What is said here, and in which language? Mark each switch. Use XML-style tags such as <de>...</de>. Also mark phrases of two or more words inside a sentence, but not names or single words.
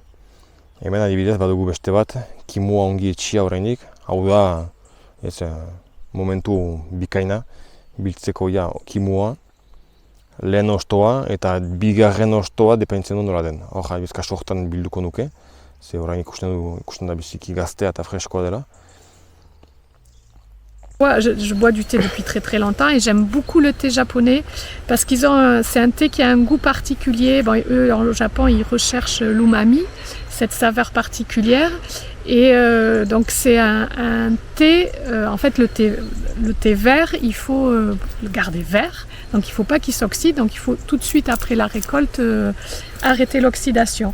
<eu>Hemen adibidez badugu beste bat, kimua ongi etxia orainik, hau da momentu bikaina, biltzeko kimua. Lehen ostoa eta bigarren ostoa dependtzen du nola den. Hor, kasu horretan bilduko nuke, ze orain ikusten da biziki gaztea eta freskoa dela.</eu> <fr>Je bois du thé depuis très très longtemps et j'aime beaucoup le thé japonais parce c'est un thé qui a un goût particulier. Bon, eux, au Japon, ils recherchent l'umami, cette saveur particulière. Et donc c'est un thé, en fait le thé vert, il faut le garder vert, donc il ne faut pas qu'il s'oxyde, donc il faut tout de suite après la récolte arrêter l'oxydation.</fr>